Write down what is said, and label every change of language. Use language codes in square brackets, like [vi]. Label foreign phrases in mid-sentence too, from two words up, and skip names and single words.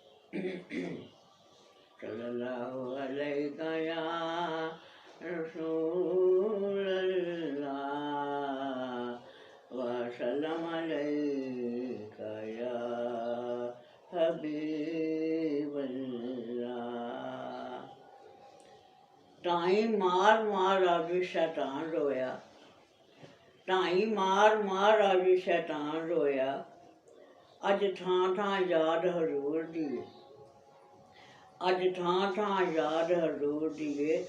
[ar] صلى الله عليك يا رسول الله وسلم عليك يا حبيب الله. [pa] ਢਾਈ ਮਾਰ ਮਾਰ ਆਵੀ ਸ਼ੈਤਾਨ ਰੋਇਆ, ਢਾਈ ਮਾਰ ਮਾਰ ਆਵੀ ਸ਼ੈਤਾਨ ਰੋਇਆ। ਅੱਜ ਥਾਂ ਥਾਂ ਯਾਦ ਹਜ਼ੂਰ ਦੀ, ਅੱਜ ਥਾਂ ਥਾਂ ਯਾਦ ਹਜ਼ੂਰ ਦੀ।